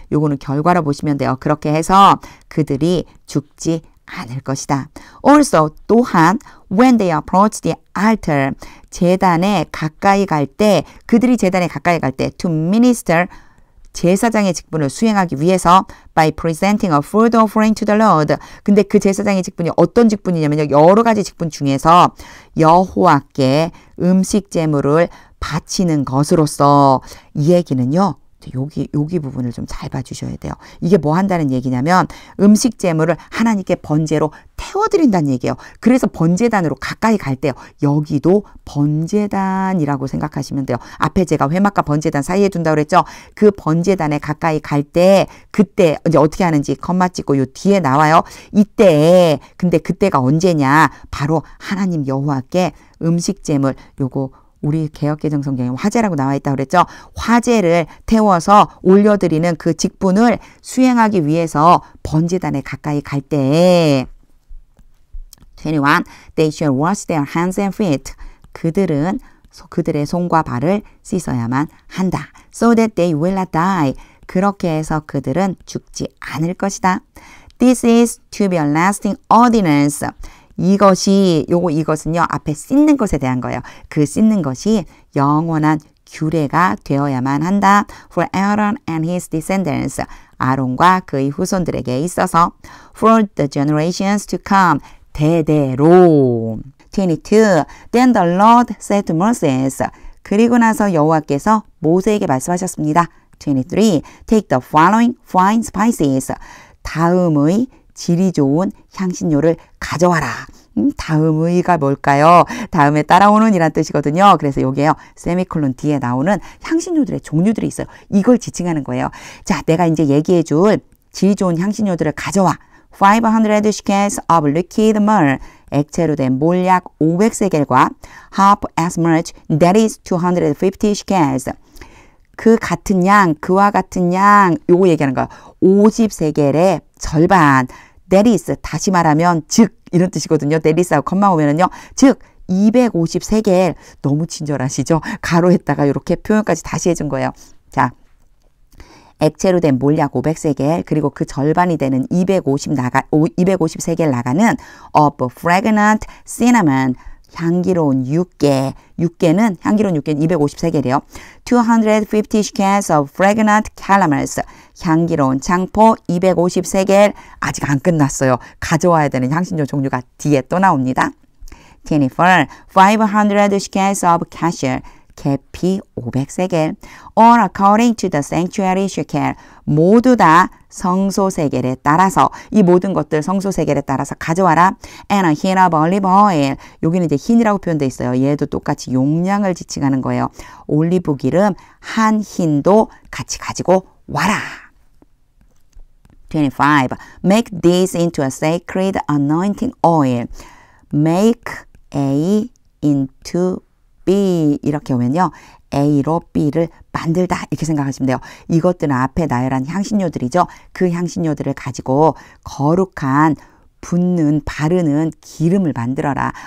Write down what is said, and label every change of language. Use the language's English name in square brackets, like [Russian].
[Korean] 요거는 결과로 보시면 돼요. 그렇게 해서 그들이 죽지 않을 것이다. [English] Also, [Korean] 또한 [English] when they approach the altar. [Korean] 제단에 가까이 갈 때, 그들이 제단에 가까이 갈 때 [English] to minister. [Korean] 제사장의 직분을 수행하기 위해서 [English] by presenting a food offering to the Lord. [Korean] 근데 그 제사장의 직분이 어떤 직분이냐면요. 여러 가지 직분 중에서 여호와께 음식 제물을 바치는 것으로서, 이 얘기는요. 여기 부분을 좀 잘 봐주셔야 돼요. 이게 뭐 한다는 얘기냐면 음식 제물을 하나님께 번제로 태워드린다는 얘기예요. 그래서 번제단으로 가까이 갈 때요. 여기도 번제단이라고 생각하시면 돼요. 앞에 제가 회막과 번제단 사이에 둔다고 그랬죠. 그 번제단에 가까이 갈 때 그때 이제 어떻게 하는지 컴마 찍고 요 뒤에 나와요. 이때, 근데 그때가 언제냐. 바로 하나님 여호와께 음식 제물, 요거 우리 개역개정 성경에 화제라고 나와 있다고 그랬죠. 화제를 태워서 올려드리는 그 직분을 수행하기 위해서 번제단에 가까이 갈 때. 21. [English] They shall wash their hands and feet. [Korean] 그들은 그들의 손과 발을 씻어야만 한다. [English] So that they will not die. [Korean] 그렇게 해서 그들은 죽지 않을 것이다. [English] This is to be a lasting ordinance. [Korean] 이것은요, 앞에 씻는 것에 대한 거예요. 그 씻는 것이 영원한 규례가 되어야만 한다. [English] For Aaron and his descendants. [Korean] 아론과 그의 후손들에게 있어서. [English] For the generations to come. [Korean] 대대로. 22. [English] Then the Lord said to Moses. [Korean] 그리고 나서 여호와께서 모세에게 말씀하셨습니다. 23. [English] Take the following fine spices. [Korean] 다음의 질이 좋은 향신료를 가져와라. 다음의가 뭘까요? 다음에 따라오는 이란 뜻이거든요. 그래서 여기에요. 세미콜론 뒤에 나오는 향신료들의 종류들이 있어요. 이걸 지칭하는 거예요. 자, 내가 이제 얘기해 줄 질이 좋은 향신료들을 가져와. [English] 500 shekels of liquid myrrh. [Korean] 액체로 된 몰약 500세겔과 [English] half as much, that is 250 shekels. [Korean] 그 같은 양, 그와 같은 양, 요거 얘기하는 거예요. 50세겔의 절반. [English] That is, [Korean] 다시 말하면 즉 이런 뜻이거든요. That is하고 컴마 오면은요. 즉 250세겔. 너무 친절하시죠? 가로했다가 이렇게 표현까지 다시 해준 거예요. 자, 액체로 된 몰약 500세겔 그리고 그 절반이 되는 250세겔 나가는 [English] of fragrant cinnamon. [Korean] 향기로운 육개. 향기로운 육개는 250세겔이에요. [English] 250 shekels of fragrant calamus. [Korean] 향기로운 창포 250세겔. 아직 안 끝났어요. 가져와야 되는 향신료 종류가 뒤에 또 나옵니다. [English] 24. 500 shekels of cassia. [Korean] 계피 500세겔. [English] All according to the sanctuary shekel. [Korean] 모두 다 성소세겔에 따라서, 이 모든 것들 성소세겔에 따라서 가져와라. [English] And a hin of olive oil. [Korean] 여기는 이제 hin이라고 표현되어 있어요. 얘도 똑같이 용량을 지칭하는 거예요. 올리브 기름 한 힌도 같이 가지고 와라. 25. [English] Make this into a sacred anointing oil. Make A into B. [Korean] 이렇게 오면요. A로 B를 만들다 이렇게 생각하시면 돼요. 이것들은 앞에 나열한 향신료들이죠. 그 향신료들을 가지고 거룩한 바르는 기름을 만들어라.